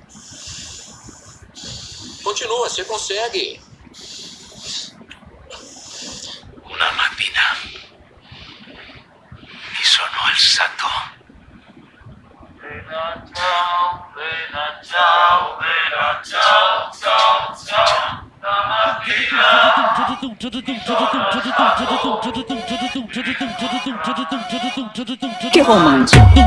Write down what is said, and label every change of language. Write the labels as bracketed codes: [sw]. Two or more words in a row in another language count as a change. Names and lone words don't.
[pt] Continua, você consegue. [it] Una mattina mi sono alzato. [pt] Que romântico.